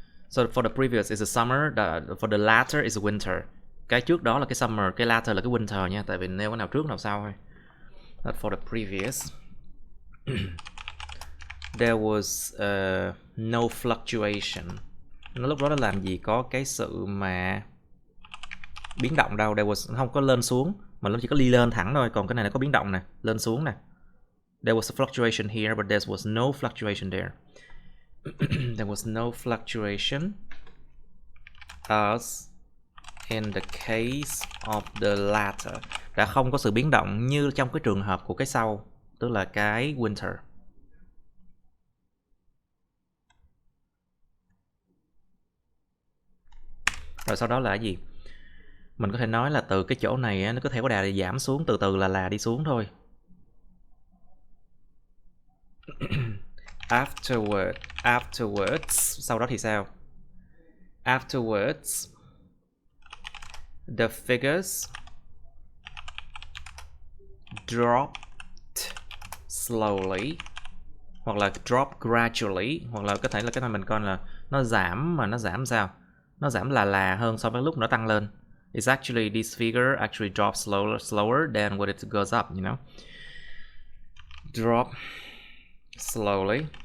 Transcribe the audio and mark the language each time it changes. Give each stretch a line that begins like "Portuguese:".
English: So for the previous is the summer, for the latter is the winter.
Vietnamese: Cái trước đó là cái summer, cái latter là cái winter nha, tại vì nêu cái nào trước nào sau thôi.
English: But for the previous, there was no fluctuation.
Vietnamese: Nó lúc đó nó làm gì có cái sự mà biến động đâu.
English: There was
Vietnamese: không có lên xuống, mà nó chỉ có đi lên thẳng thôi. Còn cái này nó có biến động nè, lên xuống nè.
English: There was a fluctuation here, but there was no fluctuation there. There was no fluctuation as in the case of the latter.
Vietnamese: Đã không có sự biến động như trong cái trường hợp của cái sau, tức là cái winter. Rồi sau đó là cái gì? Mình có thể nói là từ cái chỗ này nó có thể có đà giảm xuống, từ từ là đi xuống thôi. Afterwards, sau đó thì sao?
English: Afterwards, the figures dropped slowly,
Vietnamese: hoặc là
English: drop gradually,
Vietnamese: hoặc là có thể là cái này mình coi là nó giảm, mà nó giảm sao? Nó giảm là hơn so với lúc nó tăng lên.
English: It's actually, this figure actually drops slower than when it goes up, you know. Drop slowly.